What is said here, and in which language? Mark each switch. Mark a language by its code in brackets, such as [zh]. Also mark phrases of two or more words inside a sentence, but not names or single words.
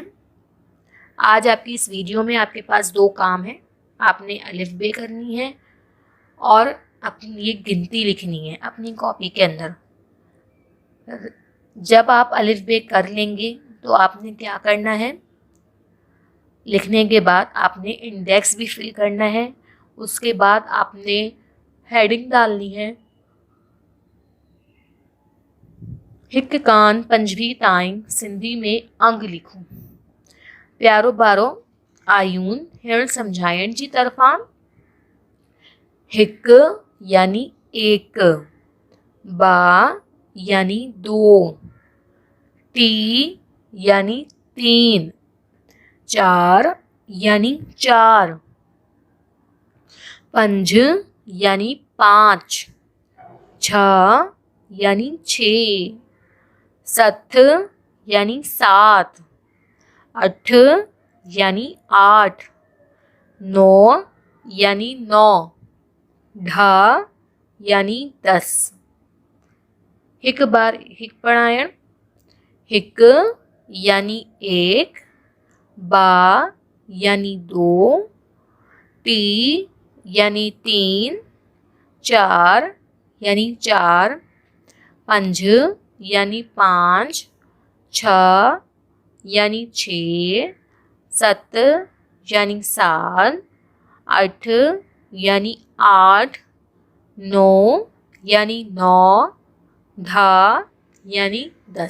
[ur] آج آپ کی اس ویڈیو میں آپ کے پاس 2 کام ہے، آپ نے الف بے کرنی ہے اور اپنی یہ گنتی لکھنی ہے اپنی کاپی کے اندر. جب آپ الف بے کر لیں گے تو آپ نے کیا کرنا ہے، لکھنے کے بعد آپ نے انڈیکس بھی فل کرنا ہے. اس کے بعد آپ نے ہیڈنگ ڈالنی ہے. [sd] हिक कान पंजवी ताईं सिंधी में अंग लिखूं। प्यारो बारो आयून हिण समझाइण जी तरफां। [ur] هِڪ یعنی ایک، ٻه یعنی دو، ٽي یعنی تین، چار یعنی چار, پنج یعنی پانچ، ڇهه یعنی چھے، ست یعنی سات، اٺ یعنی آٹھ، نَوَ یعنی نو، ڏهه یعنی 10. [sd] हिक बार हिक पढ़ायण। [ur] هِڪ یعنی ایک، ٻه یعنی دو، ٽي یعنی تین، چار یعنی چار، پنج یعنی پانچ، ڇهه یعنی چھ، ست یعنی سات، اٺ یعنی آٹھ، نَوَ یعنی نو، ڏهه یعنی 10.